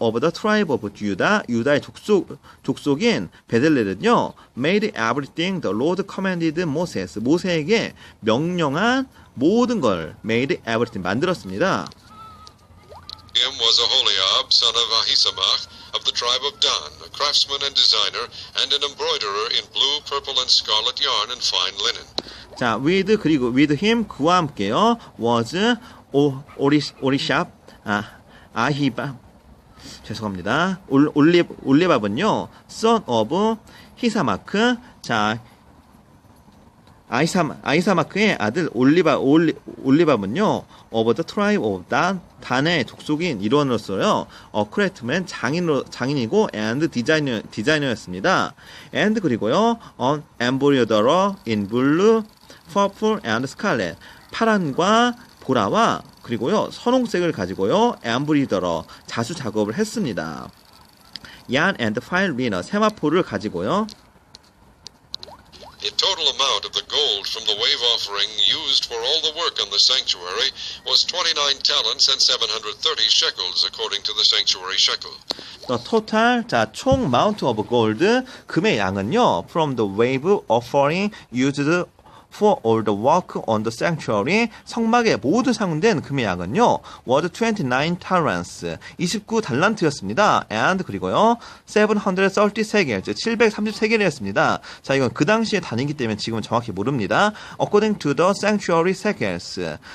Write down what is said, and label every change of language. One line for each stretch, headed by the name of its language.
English: of the tribe of Judah, 유다의 족속인 베델렐은요, made everything the Lord commanded Moses.
Korean: 모세에게 명령한 모든 걸 made everything 만들었습니다.
English: Him was Aholiab, son of Ahisamach, of the tribe of Dan, a craftsman and designer, and an embroiderer in blue, purple, and scarlet yarn and fine linen.
Korean: 자, with him, 그와 함께요, was 오리샵, 아히밥, 죄송합니다. 올리밥은요, son of 히사마크, 자, 아이사마크의 아들 올리밥은요, of the tribe of 단의 족속인 일원으로서요, 크래프트맨 장인이고, and 디자이너였습니다.
English: and 그리고요, an embroiderer in blue, purple and scarlet.
Korean: 파란과 보라와 그리고요, 선홍색을 가지고요, embroiderer, 자수 작업을 했습니다.
English: yarn and file winner, 세마포를 가지고요, The total amount of the gold from the wave offering used for all the work on the sanctuary was 29 talents and 730 shekels according to the sanctuary shekel. The total, 자, 총 amount of gold, 금의 양은요, from the wave offering used for all the work on the sanctuary, 성막에 모두 사용된 금의 양은요, was 29 talents, 29달란트였습니다.
Korean: and 그리고요, 730 세겔, 즉 730세겔이었습니다. 자, 이건 그 당시의 단위이기 때문에 지금은 정확히 모릅니다.
English: According to the sanctuary shekels.